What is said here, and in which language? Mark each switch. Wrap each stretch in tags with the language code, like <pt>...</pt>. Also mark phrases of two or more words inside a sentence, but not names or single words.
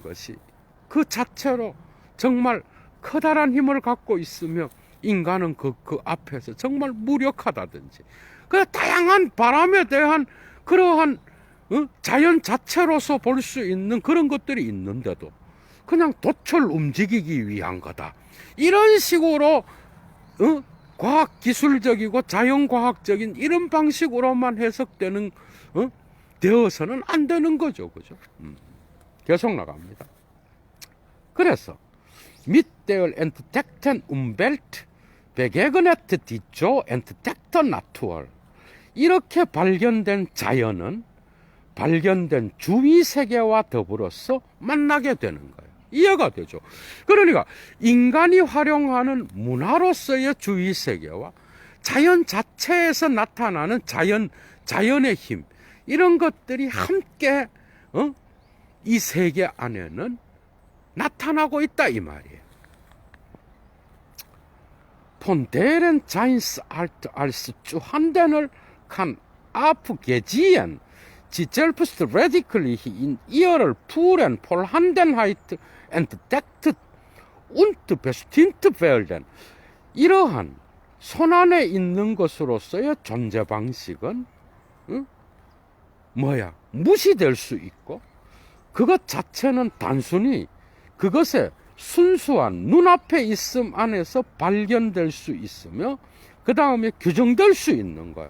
<ko>것이 그 자체로 정말 커다란 힘을 갖고 있으며, 인간은 그 앞에서 정말 무력하다든지, 그 다양한 바람에 대한 그러한 자연 자체로서 볼 수 있는 그런 것들이 있는데도 그냥 돛을 움직이기 위한 거다, 이런 식으로 과학기술적이고 자연과학적인 이런 방식으로만 해석되는 되어서는 안 되는 거죠. 그죠? 계속 나갑니다.</ko> <de>그래서 mit der entdeckten Umwelt begegnet die so entdeckte Natur.</de> <ko>이렇게 발견된 자연은 발견된 주위 세계와 더불어서 만나게 되는 거예요. 이해가 되죠? 그러니까 인간이 활용하는 문화로서의 주위 세계와 자연 자체에서 나타나는 자연의 힘, 이런 것들이 함께 이 세계 안에는 나타나고 있다, 이 말이에요.</ko> <de>Von deren Seinsart als zu handeln kann abgesehen, sie selbst radikally in ihrer puren Vorhandenheit entdeckt und bestimmt werden.</de> <ko>이러한 손안에 있는 것으로서의 존재 방식은 무시될 수 있고, 그것 자체는 단순히 그것의 순수한 눈앞에 있음 안에서 발견될 수 있으며, 그 다음에 규정될 수 있는 거예요.</ko>